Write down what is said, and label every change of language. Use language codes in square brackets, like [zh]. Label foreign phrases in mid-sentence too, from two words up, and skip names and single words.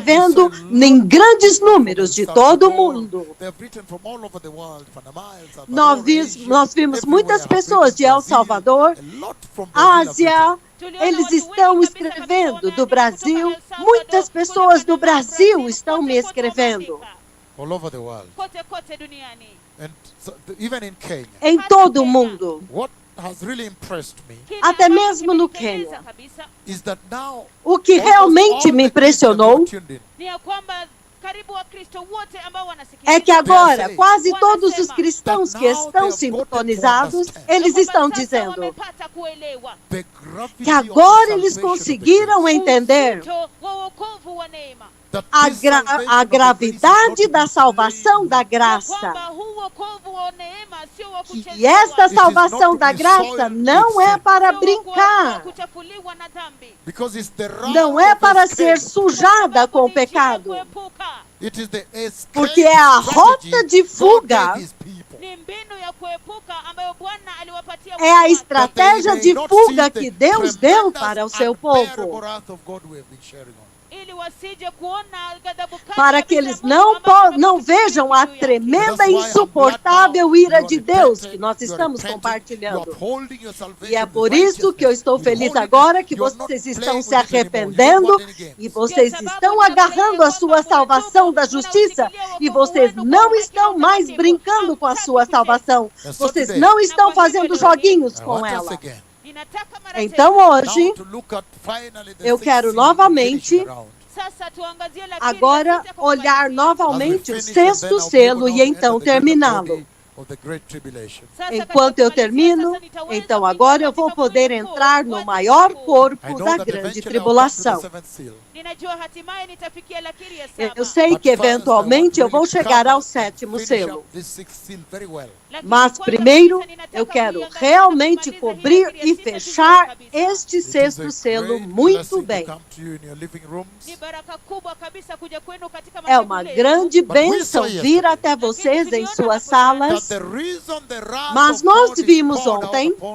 [pt] escrevendo em grandes números de todo o mundo. [en] They have written from all over the world, Panama, El Salvador, [pt] Nós vimos [en] Asia, [pt] muitas [en] everywhere. [pt] pessoas de El [en] Brazil, [pt] Salvador, [en] a lot from Brazil have [pt] Ásia, eles estão escrevendo do Brasil. Muitas pessoas do Brasil estão me escrevendo. [en] written all over the world. [sw] Kote duniani. [en] And so, even in Kenya, [pt] Em todo o mundo. [en] what has really impressed me [sw] Kile [pt] Até [sw] ambacho [pt] mesmo no [sw] kimenipendeza [pt] Quênia. [sw] kabisa [en] is that now [pt] O que [en] almost [pt] realmente [en] all [pt] me [en] the Christians [pt] impressionou [en] who are tuned in, [sw] ni ya kwamba karibu Wakristo wote ambao wanasikiliza [pt] é que agora quase todos os cristãos que estão sintonizados, eles estão dizendo [sw] wamepata kuelewa [en] the gravity [pt] que [en] of [pt] agora [en] the [pt] eles [en] salvation of the [pt] conseguiram [en] grace, [pt] entender [sw] uzito wa wokovu wa neema, [en] that [pt] a [en] this salvation [pt] a [en] of the grace is [pt] gravidade [en] not [pt] da salvação da [sw] ya [pt] graça. [sw] kwamba huu wokovu wa neema sio wa [pt] E [sw] kuchezewa, [pt] esta salvação da graça não é para [sw] sio wa [pt] brincar, [sw] kuchafuliwa na dhambi, [en] because it's the wrath [pt] não é [en] of [pt] para [en] escape. [pt] ser sujada com o [sw] Ni njia ya [pt] pecado, [sw] kuepuka, [en] It is the escape [pt] porque é a rota de [en] God [pt] fuga, [en] gave his people. [sw] ni mbinu ya kuepuka ambayo Bwana aliwapatia [pt] é a [sw] watu wake, [pt] estratégia de fuga que Deus deu para o seu povo, [sw] ili wasije kuona ghadhabu kali [pt] para que [sw] kabisa [pt] eles [sw] ya Mungu ambayo [pt] não vejam a tremenda e insuportável ira de Deus que nós estamos compartilhando. E é por isso que eu estou feliz agora que vocês estão se arrependendo e vocês estão agarrando a sua salvação da justiça e vocês não estão mais brincando com a sua salvação. Vocês não estão fazendo joguinhos com ela. [sw] Ninataka mara [pt] Então [sw] tena, [pt] hoje eu quero novamente [sw] sasa tuangazie lakini [pt] agora [sw] ya sita kwa [pt] olhar [sw] kumalizia. [pt] novamente o sexto selo e então terminá-lo. [sw] Sasa [pt] Enquanto [sw] katika [pt] eu termino, [sw] kumalizia, sasa nitaweza [pt] então [sw] kuingia [pt] agora eu vou [sw] katika [pt] poder [sw] mlango [pt] entrar no [sw] wa [pt] maior [sw] tatu. [pt] corpo da grande tribulação. [sw] Ninajua hatimaye nitafikia lakiri ya saba. [pt] Eu sei que eventualmente eu vou chegar ao sétimo selo. Mas primeiro, eu quero realmente cobrir e fechar este sexto selo muito bem. É uma grande bênção vir até vocês em suas salas, mas nós vimos ontem